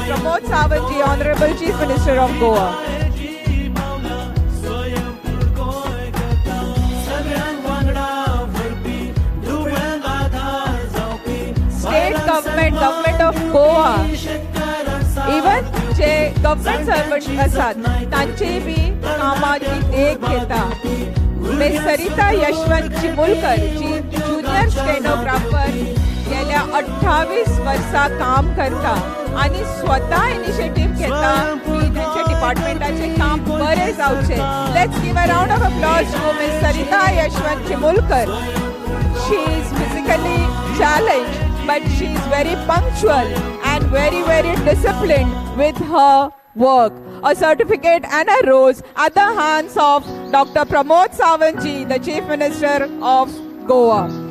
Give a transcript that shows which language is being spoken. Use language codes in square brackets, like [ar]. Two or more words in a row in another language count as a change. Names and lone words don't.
[en] Pramod Sawant ji, Honorable Chief Minister of Goa. Government of Goa, even [kok] जे [en] government servant [kok] आसात तांची बी कामाची देख घेता. मिस सरिता यशवंत चिमुलकर जी ज्युनियर स्टेनोग्राफर गेल्या 28 वर्सां काम करता आणि स्वतः इनिशिएटिव्ह घेता की त्यांच्या डिपार्टमेंटाचे काम बरे जावचे. [en] Let's give a round of applause to मिस सरिता यशवंत चिमुलकर. She is physically challenged, but she is very punctual and very disciplined with her work. A certificate and a rose at the hands of Dr. Pramod Sawant ji, the Chief Minister of Goa.